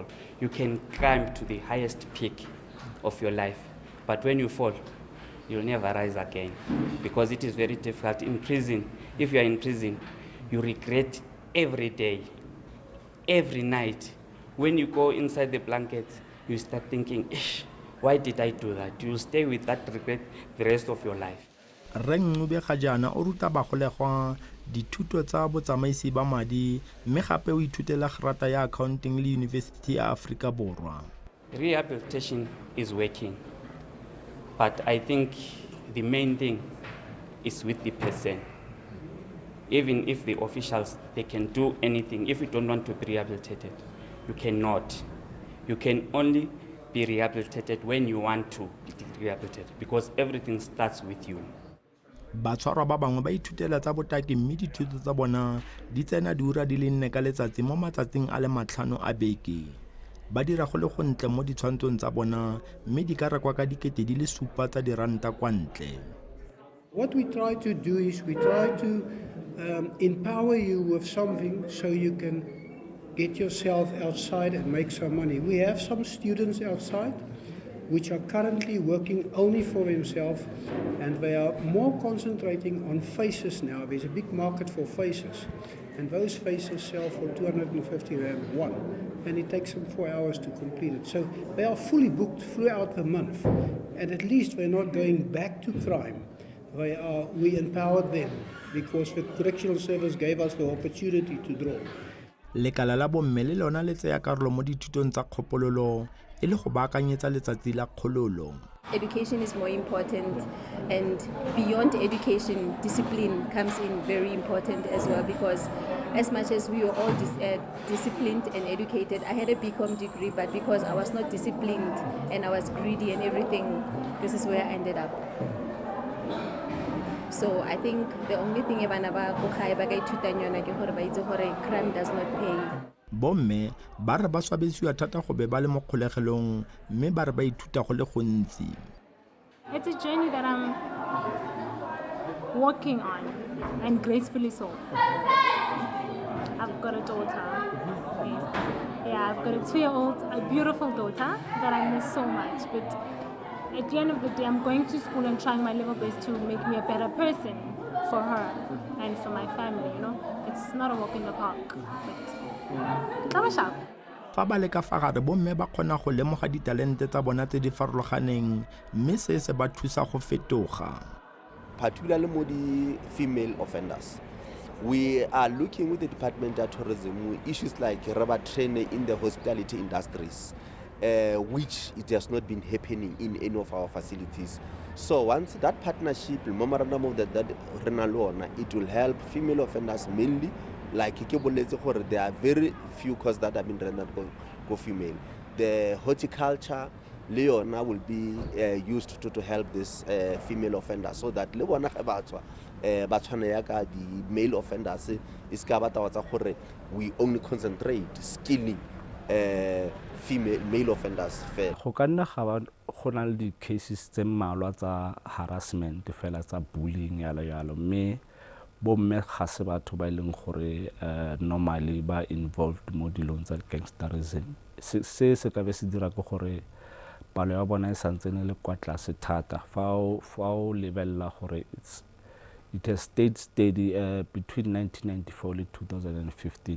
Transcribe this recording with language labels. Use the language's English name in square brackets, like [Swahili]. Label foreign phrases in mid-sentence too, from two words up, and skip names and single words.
[English] You can climb to the highest peak of your life, but when you fall, you'll never rise again, because it is very difficult. In prison, if you are in prison, you regret every day, every night. When you go inside the blankets, you start thinking, why did I do that? You'll stay with that regret the rest of your life. [Tswana] Rengube ga jaana o ruta bagolegwa dithuto tsa botsamaisi ba madi mme gape o ithutela grata ya accounting le University ya Afrika Borwa. [English] Rehabilitation is working, but I think the main thing is with the person. Even if the officials, they can do anything. If you don't want to be rehabilitated, you cannot. You can only be rehabilitated when you want to be rehabilitated, because everything starts with you. [Tswana] Batshwarwa ba bangwe ba ithutela tsa botaki mme dithuto tsa bona di tsena diura di le 4 ka letsatsi mo matsatsing a le 5 a beke. Ba dira go le go ntle mo ditshwantshong tsa bona mme di ka rekwa ka dikete di le 7 tsa diranta kwa ntle. [English] What we try to do is we try to empower you with something so you can get yourself outside and make some money. We have some students outside which are currently working only for themselves, and they are more concentrating on faces now. There's a big market for faces, and those faces sell for 250 rand one, and it takes them 4 hours to complete it. So they are fully booked throughout the month, and at least they're not going back to crime. We empowered them because the correctional service gave us the opportunity to draw. [Tswana] Lekala la bomme le lona le tsaya karolo mo dithutong tsa kgopololo e le go baakanyetsa letsatsi la kgololo. [English] Education is more important, and beyond education, discipline comes in very important as well, because as much as we were all disciplined and educated, I had a BCom degree, but because I was not disciplined and I was greedy and everything, this is where I ended up. So I think the only thing crime does not pay. [Tswana] Bomme ba re ba swabesiwa thata go be ba le mo kgolegelong mme ba re ba ithuta go le gontsi. [English] It's a journey that I'm working on, and gracefully so. I've got a daughter. Yeah, I've got a 2-year-old, a beautiful daughter that I miss so much. But at the end of the day, I'm going to school and trying my level best to make me a better person for her and for my family, you know. It's not a walk in the park, but it's sharp. [Tswana] Fa ba le ka fa gare bomme ba kgona go lemoga ditalente tsa bona tse di farologaneng mme se se ba thusa go fetoga. [English] Particularly [Tswana] mo di [English] female offenders, we are looking with the Department of Tourism issues like rubber training in the hospitality industries, which it has not been happening in any of our facilities. So once that partnership, memorandum of that it will help female offenders mainly. Like there are very few courses that have been rendered for female. The horticulture, Leona will be used to help this female offenders, so that the male offenders is we only concentrate skilling male offenders. [Tswana] Go ka nna ga go na le di cases tse mmalwa tsa harassment fela tsa bullying yalo mme bomme ga se batho ba ileng gore normally ba involved mo dilong tsa gangsterism. Se ka be se dira go gore palo ya bona e santsene le kwa tlase thata fa o lebella gore [English] it has stayed steady between 1994 [Tswana] le 2015.